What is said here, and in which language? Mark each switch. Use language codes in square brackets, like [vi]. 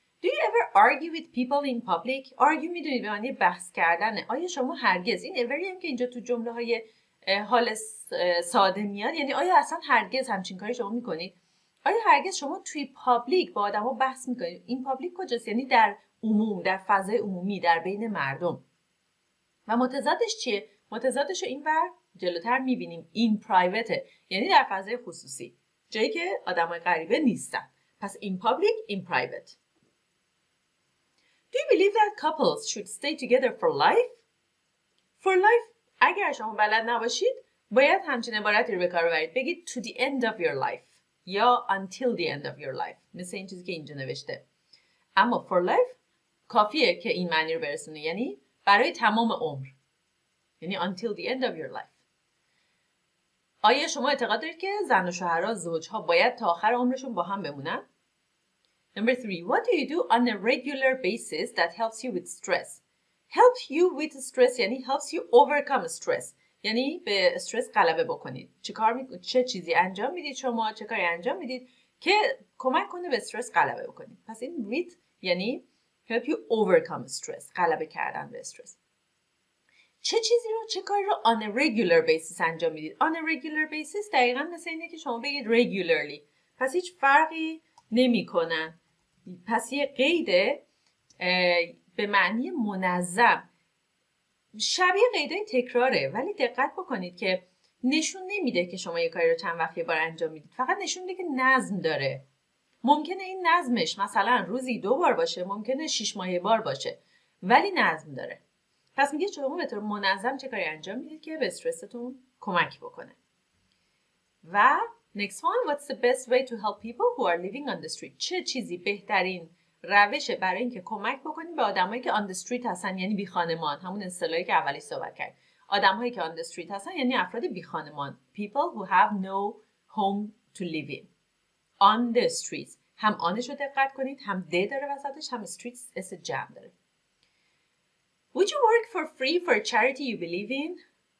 [en] Do you ever argue with people in public? [fa] Argue میدونید به معنی بحث کردنه. آیا شما هرگز، این every هم که اینجا تو جمله های حال ساده میاد، یعنی آیا اصلا هرگز همچین کاری شما میکنید؟ آیا هرگز شما توی پابلیک با آدما بحث میکنید؟ این پابلیک کجاست؟ یعنی در عموم، در فضای عمومی، در بین مردم. و متضادش چیه؟ متضادش رو اینور جلوتر میبینیم. [en] In private، [fa] یعنی در فضای خصوصی، جایی که آدمای غریبه نیستن. پس [en] in public, in private. Do you believe that couples should stay together for life? For life [fa] اگر شما بلد نباشید باید همچین عبارتی رو به کار ببرید. بگید [en] to the end of your life. [fa] یا [en] until the end of your life، [fa] مثل این چیزی که اینجا نوشته. اما [en] for life [fa] کافیه که این معنی رو برسونه، یعنی برای تمام عمر، یعنی [en] until the end of your life. [fa] آیا شما اعتقاد دارید که زن و شوهرها، زوجها باید تا آخر عمرشون با هم بمونن؟ [en] Number 3. What do you do on a regular basis that helps you with stress? Help you with stress [fa] یعنی [en] helps you overcome stress، [fa] یعنی به استرس غلبه بکنید. چه چیزی انجام میدید شما، چه کاری انجام میدید که کمک کنه به استرس غلبه بکنید. پس این with یعنی [en] help you overcome stress، [fa] غلبه کردن به استرس. چه چیزی رو، چه کاری رو [en] on a regular basis [fa] انجام میدید؟ [en] On a regular basis [fa] دقیقاً مثل اینه که شما بگید regularly، پس هیچ فرقی نمی کنن. پس یه قیده به معنی منظم، شبیه قیدای تکراره، ولی دقت بکنید که نشون نمیده که شما یه کاری رو چند وقت یه بار انجام میدید، فقط نشون میده که نظم داره. ممکنه این نظمش مثلا روزی 2 بار باشه، ممکنه 6 ماه یه بار باشه، ولی نظم داره. پس میگه شما به طور منظم چه کاری انجام میدید که به استرستون کمک بکنه. و [en] next one, what's the best way to help people who are living on the street? [fa] چه چیزی بهترین روشه برای اینکه کمک بکنید به آدمایی که [en] on the street [fa] هستن، یعنی بی خانمان، همون اصطلاحی که اولی صحبت کرد. آدمایی که [en] on the street [fa] هستن یعنی افراد بی خانمان. [en] People who have no home to live in. On the streets. [fa] هم آنش رو دقت کنید، هم د داره وسطش، هم streets اس جمع داره. [en] Would you work for free for a charity you believe in?